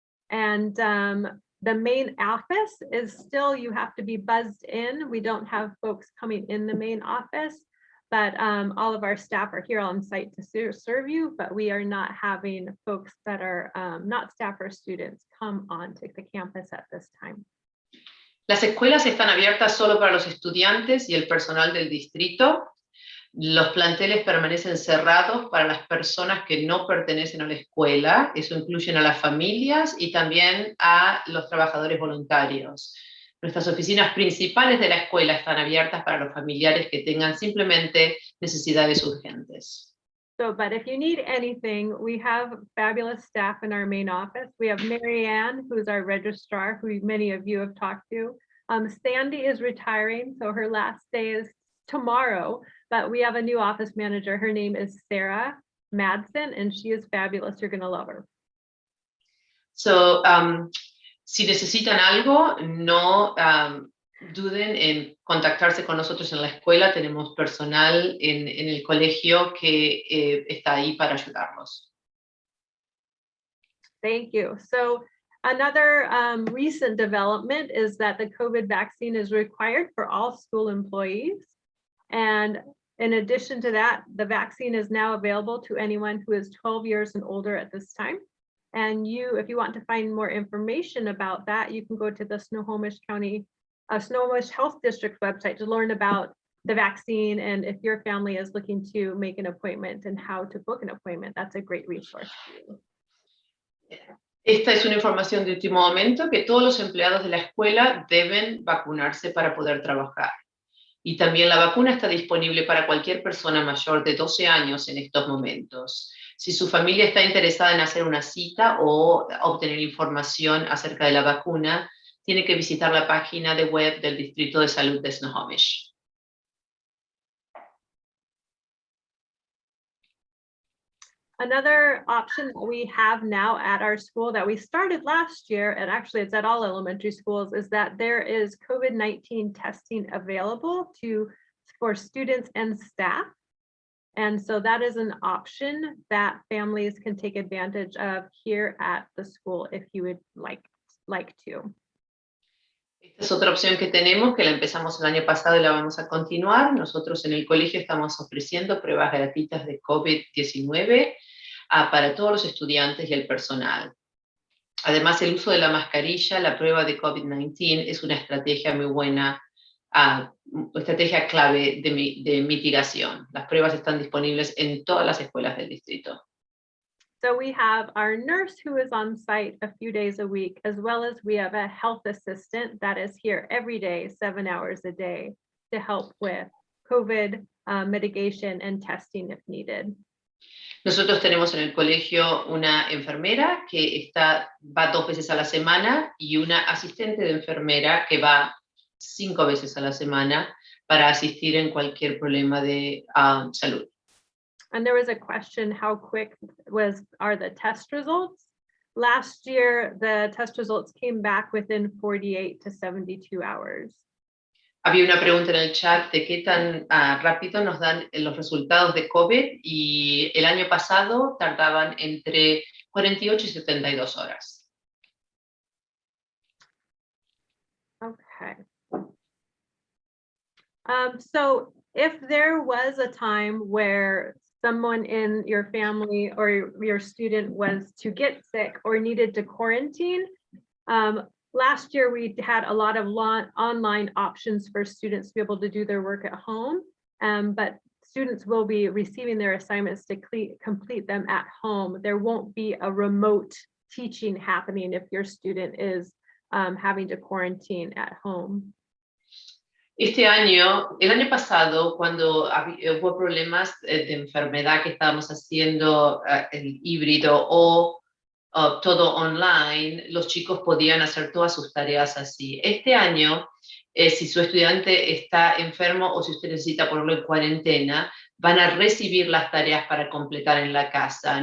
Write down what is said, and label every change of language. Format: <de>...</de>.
<en>And the main office is still, you have to be buzzed in. We don't have folks coming in the main office, but all of our staff are here on site to serve you, but we are not having folks that are not staff or students come onto the campus at this time.</en> <es>Las escuelas están abiertas solo para los estudiantes y el personal del distrito. Los planteles permanecen cerrados para las personas que no pertenecen a la escuela. Eso incluye a las familias y también a los trabajadores voluntarios. Nuestras oficinas principales de la escuela están abiertas para los familiares que tengan simplemente necesidades urgentes.</es> <en>So, but if you need anything, we have fabulous staff in our main office. We have Mary Ann, who's our registrar, who many of you have talked to. Sandy is retiring, so her last day is tomorrow, but we have a new office manager. Her name is Sarah Madsen, and she is fabulous. You're going to love her.</en> <es>So, si necesitan algo, no duden en contactarse con nosotros en la escuela. Tenemos personal en el colegio que está ahí para ayudarlos.</es> <en>Thank you. So another recent development is that the COVID vaccine is required for all school employees. And in addition to that, the vaccine is now available to anyone who is 12 years and older at this time. And if you want to find more information about that, you can go to the Snohomish County, Snohomish Health District website to learn about the vaccine. And if your family is looking to make an appointment and how to book an appointment, that's a great resource for you.</en> <es>Esta es una información de último momento que todos los empleados de la escuela deben vacunarse para poder trabajar. Y también la vacuna está disponible para cualquier persona mayor de 12 años en estos momentos. Si su familia está interesada en hacer una cita o obtener información acerca de la vacuna, tiene que visitar la página de web del Distrito de Salud de Snohomish.</es> <en>Another option that we have now at our school that we started last year, and actually it's at all elementary schools, is that there is COVID-19 testing available for students and staff. And so that is an option that families can take advantage of here at the school if you would like to.</en> <es>Esta es otra opción que tenemos, que la empezamos el año pasado y la vamos a continuar. Nosotros en el colegio estamos ofreciendo pruebas gratuitas de COVID-19 para todos los estudiantes y el personal. Además, el uso de la mascarilla, la prueba de COVID-19, es una estrategia muy buena, estrategia clave de mitigación. Las pruebas están disponibles en todas las escuelas del distrito.</es> <en>So we have our nurse who is on site a few days a week, as well as we have a health assistant that is here every day, 7 hours a day, to help with COVID mitigation and testing if needed.</en> <es>Nosotros tenemos en el colegio una enfermera que va 2 veces a la semana y una asistente de enfermera que va 5 veces a la semana para asistir en cualquier problema de salud.</es> <en>And there was a question, how quick are the test results? Last year, the test results came back within 48 to 72 hours.</en> <es>Había una pregunta en el chat de qué tan rápido nos dan los resultados de COVID y el año pasado tardaban entre 48 y 72 horas.</es> <en>Okay. So if there was a time where someone in your family or your student was to get sick or needed to quarantine, last year we had a lot of online options for students to be able to do their work at home, but students will be receiving their assignments to complete them at home. There won't be a remote teaching happening if your student is having to quarantine at home.</en> <es>El año pasado, cuando hubo problemas de enfermedad que estábamos haciendo el híbrido o todo online, los chicos podían hacer todas sus tareas así. Este año, si su estudiante está enfermo o si usted necesita ponerlo en cuarentena, van a recibir las tareas para completar en la casa.</es>